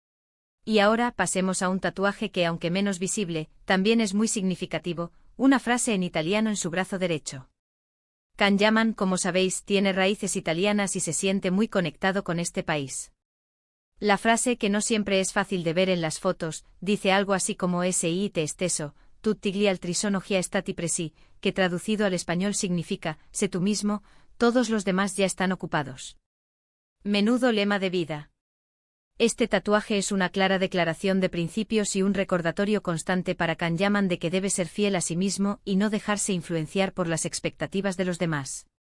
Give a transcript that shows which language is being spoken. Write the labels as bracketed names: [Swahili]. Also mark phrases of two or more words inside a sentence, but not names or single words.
[Spanish] Y ahora pasemos a un tatuaje que, aunque menos visible, también es muy significativo, una frase en italiano en su brazo derecho. Kanyaman, como sabéis, tiene raíces italianas y se siente muy conectado con este país. La frase, que no siempre es fácil de ver en las fotos, dice algo así como [Italian] "Si te esteso, tutti gli altri sono già stati presi", [Spanish] que traducido al español significa, sé tú mismo, todos los demás ya están ocupados. Menudo lema de vida. Este tatuaje es una clara declaración de principios y un recordatorio constante para Kanyaman de que debe ser fiel a sí mismo y no dejarse influenciar por las expectativas de los demás.